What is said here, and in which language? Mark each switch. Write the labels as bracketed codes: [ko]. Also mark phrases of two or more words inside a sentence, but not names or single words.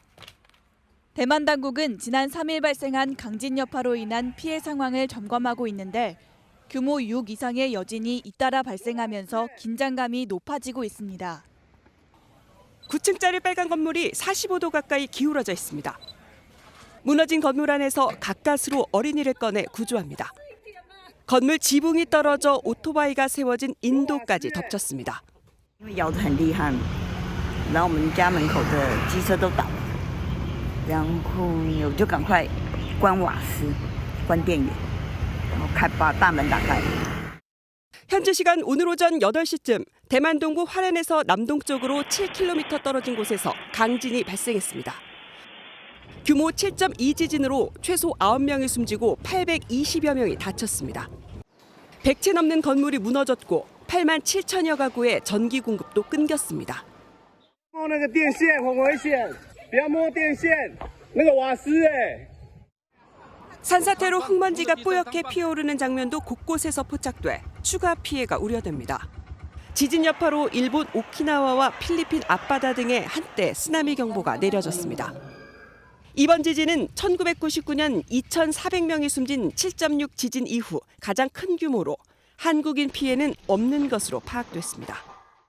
[ko] 대만 당국은 지난 3일 발생한 강진 여파로 인한 피해 상황을 점검하고 있는데 규모 6 이상의 여진이 잇따라 발생하면서 긴장감이 높아지고 있습니다. 9층짜리 빨간 건물이 45도 가까이 기울어져 있습니다. 무너진 건물 안에서 가까스로 어린이를 꺼내 구조합니다. 건물 지붕이 떨어져 오토바이가 세워진 인도까지 덮쳤습니다. [zh] 摇得很厉害，然后我们家门口的机车都倒了，然后我就赶快关瓦斯、关电源，然后把大门打开。 [ko] 현지 시간 오늘 오전 8시쯤 대만 동부 화롄에서 남동쪽으로 7km 떨어진 곳에서 강진이 발생했습니다. 규모 7.2 지진으로 최소 9명이 숨지고 820여 명이 다쳤습니다. 100채 넘는 건물이 무너졌고 8만 7천여 가구의 전기 공급도 끊겼습니다. [zh] 电线很危险，不要摸电线，那个瓦斯 [ko] 산사태로 흙먼지가 뽀얗게 피어오르는 장면도 곳곳에서 포착돼 추가 피해가 우려됩니다. 지진 여파로 일본 오키나와와 필리핀 앞바다 등에 한때 쓰나미 경보가 내려졌습니다. 이번 지진은 1999년 2,400명이 숨진 7.6 지진 이후 가장 큰 규모로 한국인 피해는 없는 것으로 파악됐습니다.